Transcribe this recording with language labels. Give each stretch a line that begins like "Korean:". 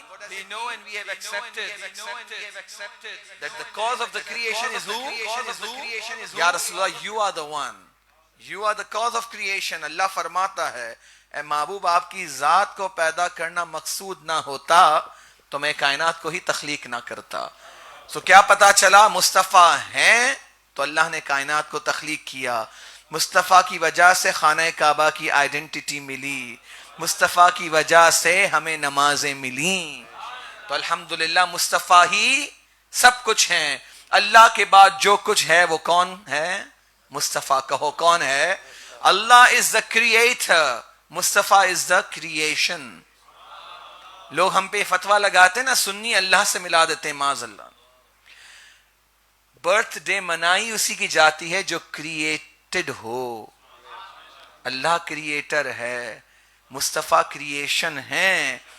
English: We know and we have accepted that the cause of the creation is who? Ya Rasulullah, you are the one. You are the cause of creation.
Urdu: اللہ فرماتا ہے اے محبوب آپ کی ذات کو پیدا کرنا مقصود نہ ہوتا تو میں کائنات کو ہی تخلیق نہ کرتا. سو کیا پتا چلا مصطفیٰ ہیں تو اللہ نے کائنات کو تخلیق کیا. مصطفیٰ کی وجہ سے خانہ کعبہ کی آئیڈینٹیٹی ملی. مصطفیٰ کی وجہ سے ہمیں نمازیں ملیں. تو الحمدللہ مصطفیٰ ہی سب کچھ ہیں. اللہ کے بعد جو کچھ ہے وہ کون ہے؟ مصطفیٰ. کہو کون ہے؟ اللہ
English: is the creator. Mustafa is the creation.
Urdu: لوگ ہم پہ فتویٰ لگاتے ہیں نا سنی اللہ سے ملا دیتے ہیں معاذ اللہ. برتھ ڈے منائی اسی کی جاتی ہے جو کریٹڈ ہو. اللہ کریٹر ہے, مصطفیٰ کریشن ہیں.